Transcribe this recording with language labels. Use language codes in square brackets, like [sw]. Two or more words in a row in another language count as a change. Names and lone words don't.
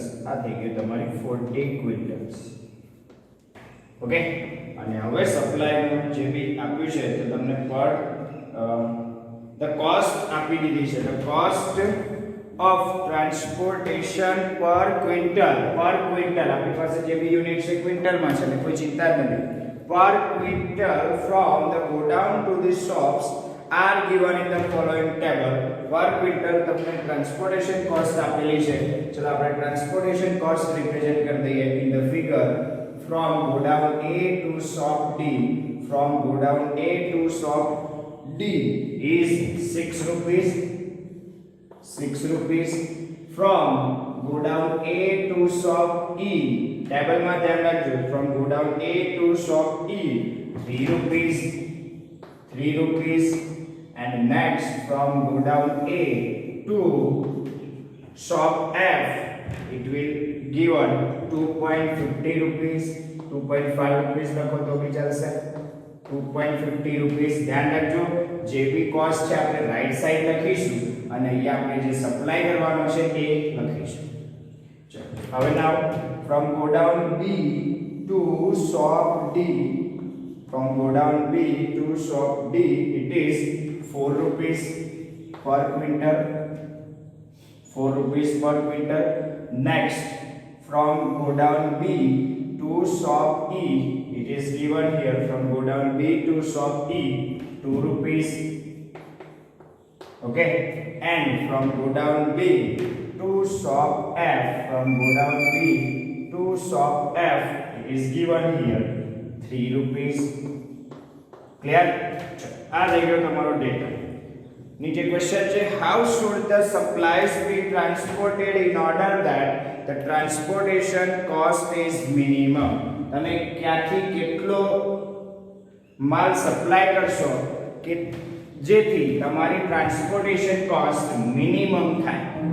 [en] I think you તમારી 40 quintals. Okay? [gu] અને હવે સપ્લાયનું જે બી આપ્યું છે તો તમને પર [en] the cost [gu] આપી દીધી છે [en] the cost of transportation per quintal [gu] આપણી પાસે જે બી યુનિટ છે ક્વિન્ટલમાં છે એટલે કોઈ ચિંતા જ નથી [en] per quintal from the godown to the shops are given in the following table. Per quintal [gu] તમને [en] transportation cost [gu] આપેલી છે ચલો આપણે [en] transportation cost [gu] રિપ્રેઝન્ટ કરી દઈએ [en] in the figure from godown A to shop D. From godown A to shop D is 6 rupees. 6 rupees. From godown A to shop E. [gu] Table માં ધ્યાન રાખજો. [en] From godown A to shop E 3 rupees. 3 rupees. And next from godown A to shop F it will given 2.50 rupees. [gu] 2.5 rupees લખો તો બી ચાલશે 2.50 rupees. ધ્યાન રાખજો જે બી કોસ્ટ છે આપણે [en] right side [gu] લખીશું અને અહીંયા આપણે જે સપ્લાય કરવાનો છે એ લખીશું ચલો હવે નાઉ [en] from godown B to shop D, from godown B to shop D it is 4 rupees per quintal. 4 rupees per quintal. Next from godown B to shop E it is given here from godown B to shop E 2 rupees. Okay, and from godown B to shop F, from godown B to shop F it is given here 3 રૂપીસ. [gu] ક્લિયર? આ થઈ ગયો તમારો ડેટા. નીચે ક્વેશ્ચન છે, [en] How should the supplies be transported in order that the transportation cost is minimum. [gu] તમે ક્યાંથી કેટલો માલ સપ્લાય કરશો કે જેથી તમારી [en] transportation cost [gu] મિનિમમ થાય.